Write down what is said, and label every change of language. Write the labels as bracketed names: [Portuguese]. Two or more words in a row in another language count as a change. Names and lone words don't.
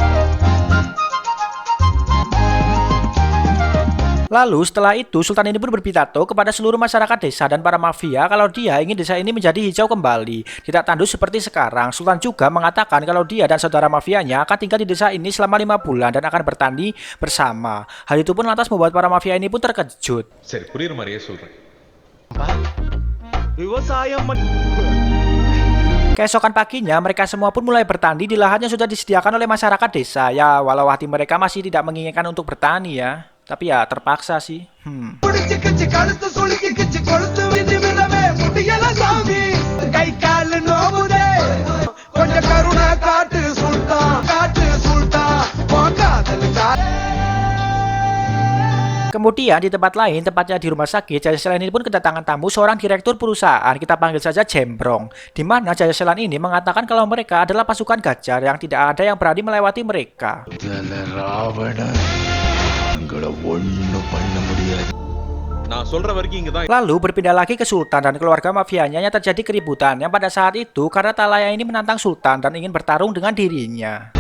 [Indonesian] Lalu setelah itu, Sultan ini pun berpidato kepada seluruh masyarakat desa dan para mafia kalau dia ingin desa ini menjadi hijau kembali, tidak tandus seperti sekarang. Sultan juga mengatakan kalau dia dan saudara mafianya akan tinggal di desa ini selama 5 bulan dan akan bertani bersama. Hal itu pun lantas membuat para mafia ini pun terkejut. [Tamil] சரி புரியுற மாதிரியே சொல்றேன். [Indonesian] Keesokan paginya, mereka semua pun mulai bertani di lahan yang sudah disediakan oleh masyarakat desa. Ya, walau hati mereka masih tidak menginginkan untuk bertani ya. Tapi ya, terpaksa sih. Kemudian di tempat lain, tepatnya di rumah sakit, Jaya Selan ini pun kedatangan tamu seorang direktur perusahaan, kita panggil saja Jembrong. Di mana Jaya Selan ini mengatakan kalau mereka adalah pasukan Gajar yang tidak ada yang berani melewati mereka. [Tamil] நான் சொல்ற வரைக்கும் இங்க தான். [Indonesian] Lalu berpindah lagi ke Sultan dan keluarga mafianya yang terjadi keributan yang pada saat itu karena Talaya ini menantang Sultan dan ingin bertarung dengan dirinya.